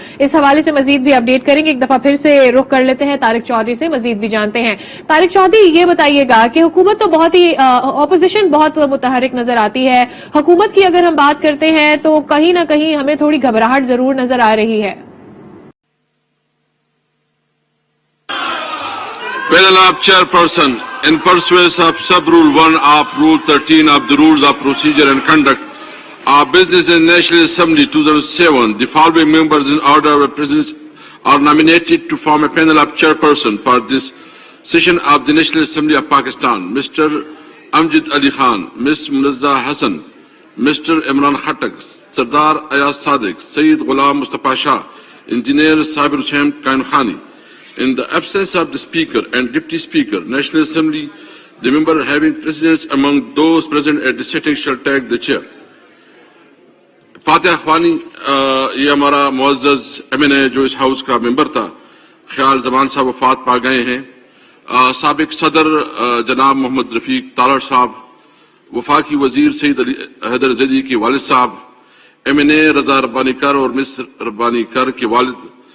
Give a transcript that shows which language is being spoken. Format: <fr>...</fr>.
<ur>اس حوالے سے مزید بھی اپڈیٹ کریں گے. ایک دفعہ پھر سے رخ کر لیتے ہیں طارق چودھری سے، مزید بھی جانتے ہیں. طارق چودھری، یہ بتائیے گا کہ حکومت تو بہت ہی اپوزیشن بہت متحرک نظر آتی ہے، حکومت کی اگر ہم بات کرتے ہیں تو کہیں نہ کہیں ہمیں تھوڑی گھبراہٹ ضرور نظر آ رہی ہے.</ur> <en>Panel of Chairperson, in pursuance of Sub-Rule 1 of Rule 13 of the Rules of Procedure and Conduct of Business and National Assembly 2007, the following members in order of presence are nominated to form a panel of chairperson for this session of the National Assembly of Pakistan, Mr. Amjad Ali Khan, Ms. Munazza Hassan, Mr. Imran Khattak, Sardar Ayaz Sadiq, Sayyid Ghulam Mustafa Shah, Engineer Sabir Hussain Kain Khani. In the absence of the Speaker and Deputy Speaker, National Assembly, the member having precedence among those present at the sitting shall take the chair.</en> <ur>فاتح خوانی یہ ہمارا معزز MNA جو اس house کا ممبر تھا، خیال زمان صاحب وفات پا گئے ہیں. سابق صدر جناب محمد رفیق تالڑ صاحب، وفاقی وزیر سید علی حیدر زیدی کے والد صاحب، MNA رضا ربانی کر اور مس ربانی کر کے والد،</ur>